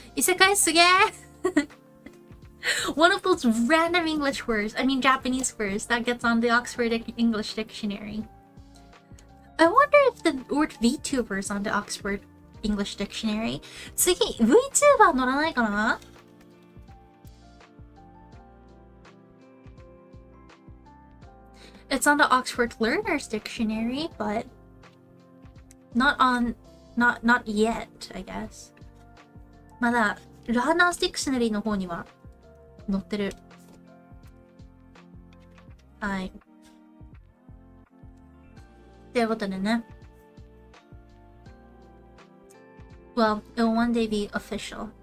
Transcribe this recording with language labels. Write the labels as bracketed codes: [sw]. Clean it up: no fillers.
[ja] 異世界すげー [en] One of those random English words, I mean Japanese words, that gets on the Oxford English Dictionary. I wonder if the word VTuber is on the Oxford English Dictionary. [ja] 次、VTuber 乗らないかな？ [en] It's on the Oxford Learner's Dictionary, but not yet, I guess. [ja] まだ、Learner's Dictionary の方には載ってる。はい。ということでね。 [en] Well, it will one day be official.